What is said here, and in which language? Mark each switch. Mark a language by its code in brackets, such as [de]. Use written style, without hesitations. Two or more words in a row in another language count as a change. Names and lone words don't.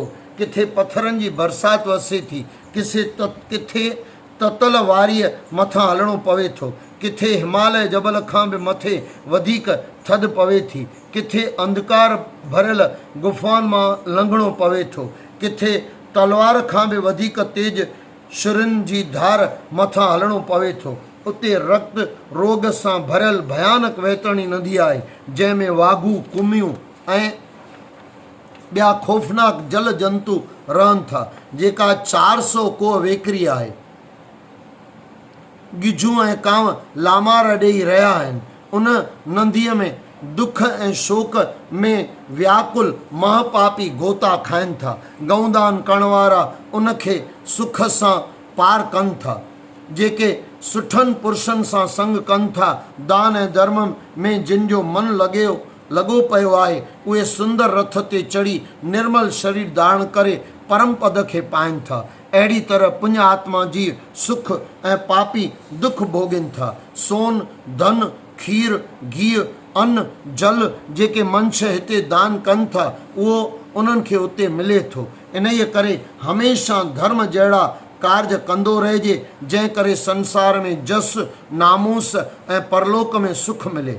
[sd] किथे पथरनि जी बरसाति वसे थी। किथे ततल वारीअ मथां हलणो पवे थो। किथे हिमालय जबल खां बि मथे वधीक थधि पवे थी। किथे अंधकार भरियल गुफ़ाउनि मां लंघणो पवे थो। किथे तलवार खां बि वधीक तेज छुरियुनि जी धार मथां हलणो पवे थो। उते रक्त रोग सां भरियल भयानक वैतरणी नदी आहे, जंहिंमें वाघू, कुमियूं ऐं ॿिया ख़ौफ़नाक जल जंतु रहनि था, जेका 400 कोह वेकिरी आहे। गिझूं ऐं कांव लामार ॾेई रहिया आहिनि। उन नदीअ में दुख ऐं शोक में व्याकुल महापापी गोता खाइनि था। गऊदान करण वारा उन खे सुख सां पार कनि था। जेके सुठनि पुरुषनि सां संग कनि था, दान ऐं धर्म में जिन जो मन लॻो पियो आहे, उहे सुंदर रथ ते चढ़ी निर्मल शरीर धारण करे परम पद खे पाइनि था। अहिड़ी तरह पुण्य आत्मा जी सुख ऐं पापी दुख भोगनि था। सोन, धन, खीर, घी, अन्न, जल जेके मनुष्य हिते दान कनि था, उहो उन्हनि खे उते मिले थो। इन्हीअ करे हमेशह धर्म जहिड़ा कार्य कंदो रहिजे, जंहिं करे संसार में जस, नामूस ऐं परलोक में सुख मिले।